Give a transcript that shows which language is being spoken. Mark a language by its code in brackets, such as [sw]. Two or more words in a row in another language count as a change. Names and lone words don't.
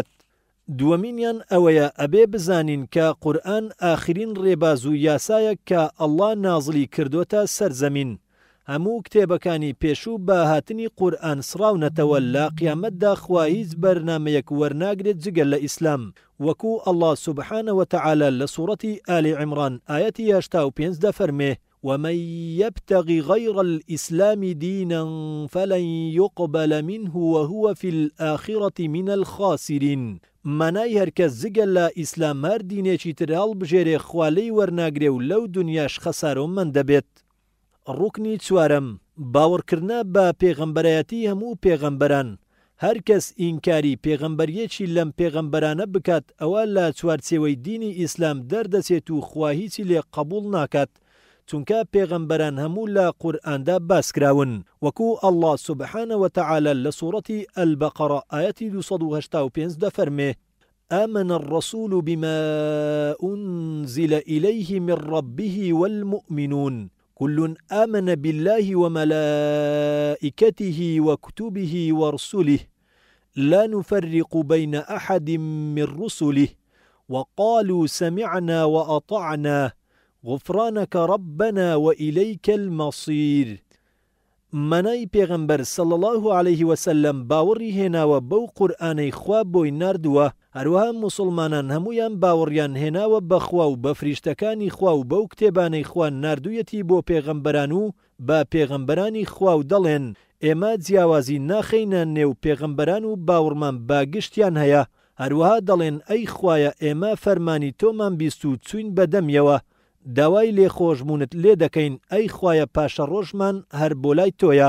[ckb] دووەمینیان ئەوەیە ئەبێ بزانین کە قورئان ئاخرین ڕێباز و یاسایە کە ئەڵڵا نازڵی کردوتە سەر زەمین. هەموو کتێبەکانی پێشوو بە هاتنی قورئان سراونەتەوە، لە قیامەتدا خوا هیچ بەرنامەیەک وەرناگرێت جگەل لە ئیسلام، وەکو ئەڵڵا [ar] سوبحانە وتەعالا [ckb] لە سوورەتی ئالی عیمران ئایەتی 85 دەفەرمێ: [ar] ومن يبتغي غير الإسلام دينا فلن يقبل منه وهو في الآخرة من الخاسرين. [ckb] مانای هەرکەس جگەل لە ئیسلام هەر دینێکی تر هەڵبژێرێ خوالەی وەرناگرێ و لەو دنیاش خەسارەمەند دەبێت. ڕوکنی چوارەم، باوەڕکردنە بە پێغەمبەرایەتی هەموو پێغەمبەران. هەر کەس ئینکاری پێغەمبەریەکی لەم پێغەمبەرانە بکات ئەوە لە چوارچێوەی دینی ئیسلام دەردەچێت و خوا هیچی لێ قبول ناکات، چونکە پێغەمبەران هەموو لە قورئاندا باسکراون، وەکو ئەڵڵا [ar] سوبحانە وتەعالا [ckb] لە سوورەتی ئەلبەقەرە ئایەتی 285 دەفەرمێ: [ar] آمن الرسول بما أنزل إليه من ربه والمؤمنون كل آمن بالله وملائكته وكتبه ورسله لا نفرق بين أحد من رسله وقالوا سمعنا وأطعنا غفرانك ربنا وإليك المصير. [ckb] مانای پێغەمبەر [ar] صلی الله عليه وسلم [ckb] باوەڕی هێناوە بەو قورئانەی خوا بۆی ناردووە، هەروەها موسڵمانان هەمویان باوەڕیان هێناوە بەخوا و بە فریشتەکانی خوا و بەو کتێبانەی خوا ناردوویەتی بۆ پێغەمبەران و بە پێغەمبەرانی خوا و دەڵێن ئێمە جیاوازی ناخەینە نێو پێغەمبەران و باوەڕمان باگشتیان هەیە، هەروەها دەڵێن ئەی خوایە ئێمە فەرمانی تۆمان بیست و چوین بەدەمیەوە، داوای لێخۆشبوونت لێ دەکەین ئەی خوایە پاشە ڕۆژمان هەر بۆ لای تۆیە.